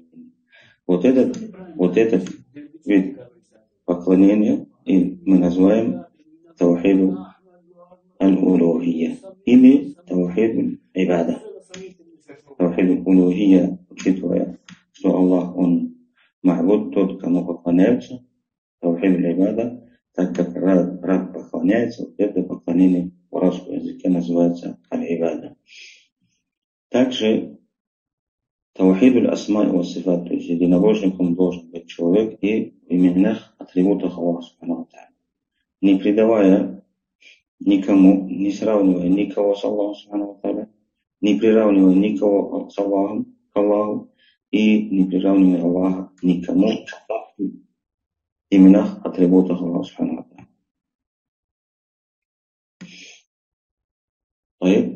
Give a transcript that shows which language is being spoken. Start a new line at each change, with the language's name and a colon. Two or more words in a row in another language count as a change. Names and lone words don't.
Russian: Вот этот вид поклонения и мы называем
Arabic: توحيد الألوهية
Russian: или
Arabic: توحيد العبادة. توحيد الألوهية,
Russian: учитывая, что Аллах, Он ма'буд, тот, кому поклоняются,
Arabic: توحيد العبادة.
Russian: Так как раб поклоняется, вот это поклонение в арабском языке называется аль-ибада.
Arabic: Также توحيد الأسماء والصفات,
Russian: то есть единобожником должен быть человек и в именных атрибутах Аллаха
Arabic: سبحانه وتعالى.
Russian: Не предавая никому, не сравнивая никого с Аллахом
Arabic: سبحانه وتعالى,
Russian: не приравнивая никого с Аллахом, к Аллаху и не приравнивай Аллаха никому в именах, атрибутах Аллаха
Arabic: سبحانه وتعالى.